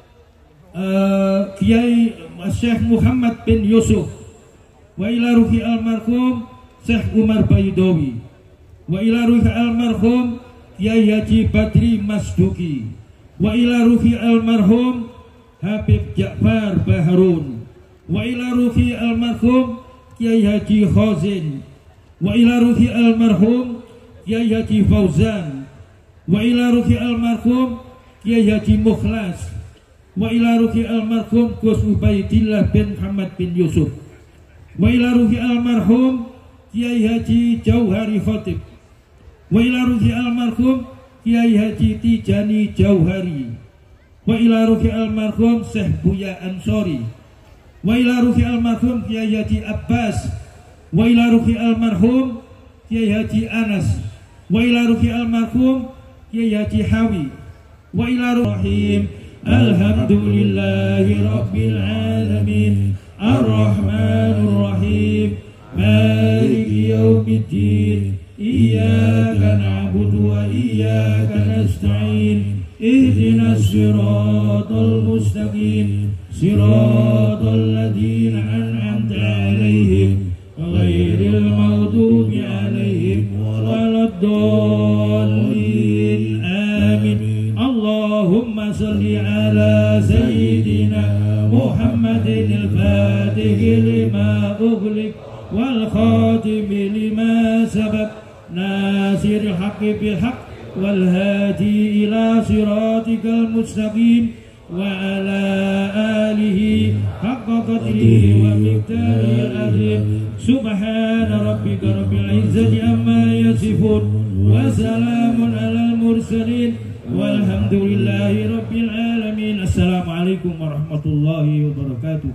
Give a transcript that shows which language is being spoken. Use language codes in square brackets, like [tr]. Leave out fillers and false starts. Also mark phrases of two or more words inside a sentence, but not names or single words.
[ar] Kiai Syekh Muhammad bin Yusuf wa ila ruhi almarhum Syekh Umar Baydawi wa ila ruhi almarhum Kiai Haji Badri Masduki wa ila ruhi almarhum Habib Ja'far Baharun, wa ila ruhi almarhum Kiai Haji Khazin, wa ila ruhi almarhum Kiai Haji Fauzan, wa ila ruhi almarhum Kiai Haji Mukhlas, wa ila ruhi almarhum Gus Ubaidillah bin Muhammad bin Yusuf, wa ila ruhi almarhum Kiai Haji Jauhari Khatib, wa ila ruhi almarhum Kiai Haji Tijani Jauhari, وإلى روح المرحوم Syekh Buya Ansori، وإلى روح المرحوم Kiai Haji Abbas، وإلى روح المرحوم Kiai Haji Anas، وإلى روح المرحوم Kiai Haji Hawi، وإلى روح الحمد لله رب العالمين الرحمن الرحيم مالك يوم الدين إياك نعبد وإياك نستعين اهدنا الصراط المستقيم صراط الذين أنعمت عليهم غير المغضوب عليهم ولا الضالين آمين. اللهم صل على سيدنا محمد الفاتح لما أغلق والخاتم لما سبق ناصر الحق بالحق والهادي إلى صراطك المستقيم وعلى آله حق قدره ومقداره العظيم. سبحان ربك رب العزة عما يصفون وسلام على المرسلين والحمد لله رب العالمين. السلام عليكم ورحمة الله وبركاته.